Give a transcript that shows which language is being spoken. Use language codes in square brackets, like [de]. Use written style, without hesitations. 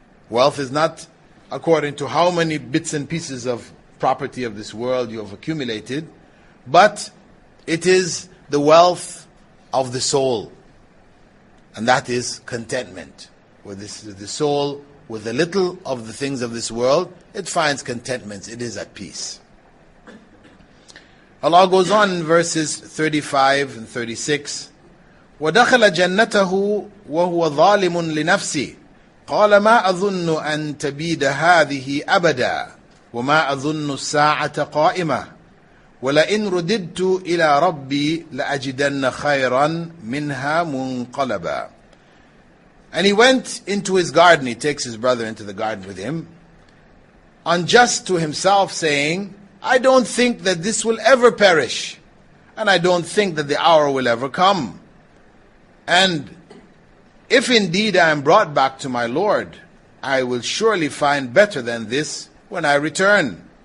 [en] Wealth is not according to how many bits and pieces of property of this world you have accumulated, but it is the wealth of the soul. And that is contentment. Where the soul, with a little of the things of this world, it finds contentment, it is at peace. Allah goes on in verses 35 and 36, [ar] وَدَخَلَ جَنَّتَهُ وَهُوَ ظَالِمٌ لِنَفْسِهِ قال ما أظن أن تبيد هذه أبدا وما أظن الساعة قائمة ولئن رددت إلى ربي لأجدن خيرا منها منقلبا. [en] And he went into his garden, he takes his brother into the garden with him, unjust to himself, saying, I don't think that this will ever perish, and I don't think that the hour will ever come. And if indeed I am brought back to my Lord, I will surely find better than this when I return.